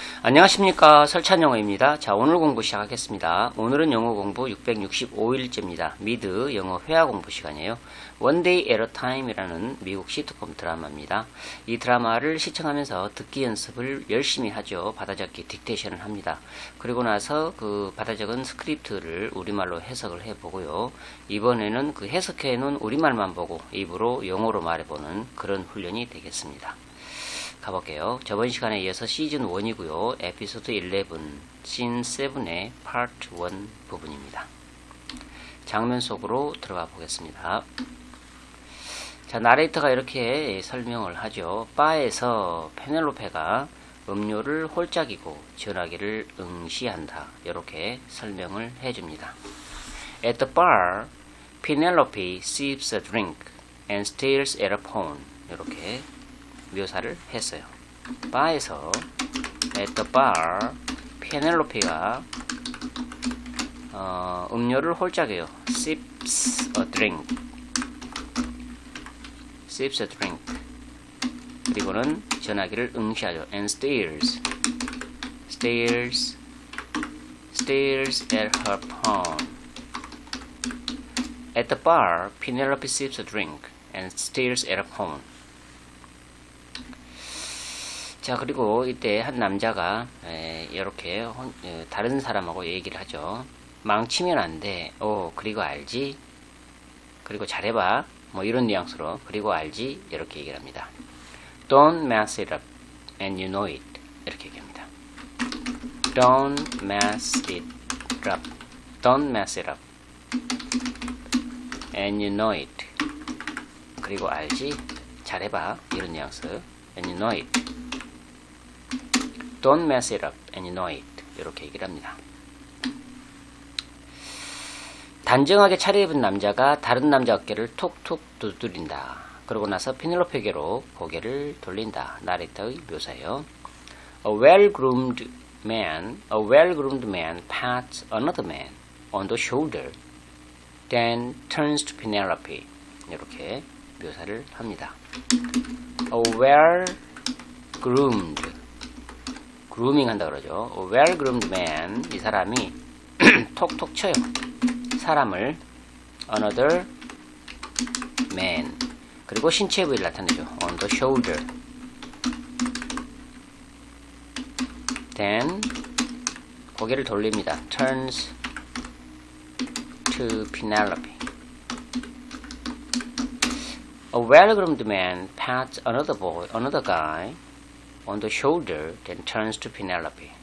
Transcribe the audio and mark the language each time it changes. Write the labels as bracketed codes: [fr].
[ko] 안녕하십니까, 설찬영어입니다. 자, 오늘 공부 시작하겠습니다. 오늘은 영어 공부 665일째입니다. 미드 영어 회화 공부 시간이에요. One Day at a Time이라는 미국 시트콤 드라마입니다. 이 드라마를 시청하면서 듣기 연습을 열심히 하죠. 받아적기 딕테이션을 합니다. 그리고 나서 그 받아적은 스크립트를 우리말로 해석을 해보고요. 이번에는 그 해석해 놓은 우리말만 보고 입으로 영어로 말해보는 그런 훈련이 되겠습니다. 가볼게요. 저번 시간에 이어서 시즌 1이고요. 에피소드 11, 씬 7의 파트 1 부분입니다. 장면 속으로 들어가 보겠습니다. 자, 나레이터가 이렇게 설명을 하죠. 바에서 페넬로페가 음료를 홀짝이고 전화기를 응시한다. 이렇게 설명을 해줍니다. [en] At the bar, Penelope sips a drink and stares at a phone. [ko] 이렇게 묘사를 했어요. 바에서 [en] at the bar [ko] 페넬로페가 음료를 홀짝여요. [en] sips a drink [ko] 그리고는 전화기를 응시하죠. [en] and stares at her phone. At the bar Penelope sips a drink and stares at her phone. [ko] 자, 그리고 이때 한 남자가 이렇게 다른 사람하고 얘기를 하죠. 망치면 안 돼. 그리고 알지? 그리고 잘해봐. 뭐 이런 뉘앙스로 그리고 알지? 이렇게 얘기를 합니다. [en] Don't mess it up and you know it. [ko] 이렇게 얘기합니다. [en] Don't mess it up. Don't mess it up and you know it. [ko] 그리고 알지? 잘해봐. 이런 뉘앙스. [en] And you know it. Don't mess it up and you know it. [ko] 이렇게 얘기를 합니다. 단정하게 차려입은 남자가 다른 남자 어깨를 톡톡 두드린다. 그러고 나서 피넬로페에게로 고개를 돌린다. 나레이터의 묘사예요. [en] A well-groomed man pats another man on the shoulder, then turns to Penelope. [ko] 이렇게 묘사를 합니다. A well-groomed 그루밍 한다 그러죠. [en] A well-groomed man, [ko] 이 사람이 톡톡 쳐요. 사람을 [en] another man. [ko] 그리고 신체 부위를 나타내죠. [en] on the shoulder. [ko] then 고개를 돌립니다. [en] turns to Penelope. A well-groomed man pats another guy on the shoulder, then turns to Penelope.